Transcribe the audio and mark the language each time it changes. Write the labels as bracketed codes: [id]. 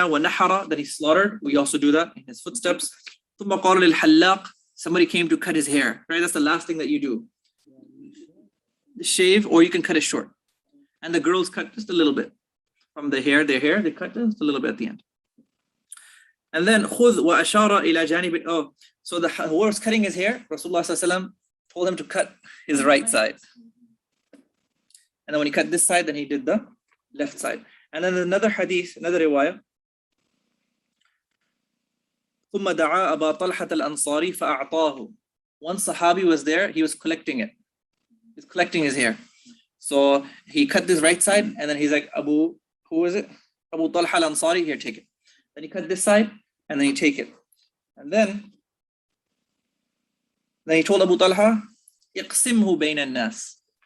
[ar] وَنَحَرَ. [en] Then he slaughtered. We also do that in his footsteps. [ar] ثُمَّ قَالَ لِلْحَلَّاقِ. [en] Somebody came to cut his hair, right? That's the last thing that you do. Shave, or you can cut it short. And the girls cut just a little bit from their hair, they cut just a little bit at the end. And then [ar] خُذْ وَأَشَارَ إِلَى جَانِبٍ. [en] Oh, so who was cutting his hair, Rasulullah ﷺ told him to cut his right side. And then when he cut this side, then he did the left side. And then another hadith, another riwayah. [ar] ثم دعا أبا طلحة الأنصاري فأعطاه. [en] One Sahabi was there, he was collecting it. He's collecting his hair. So he cut this right side, and then he's like, who is it? Abu Talha al-Ansari, here, take it. Then he cut this side, and then he take it. And then he told Abu Talha, [ar] اقسمه بين الناس.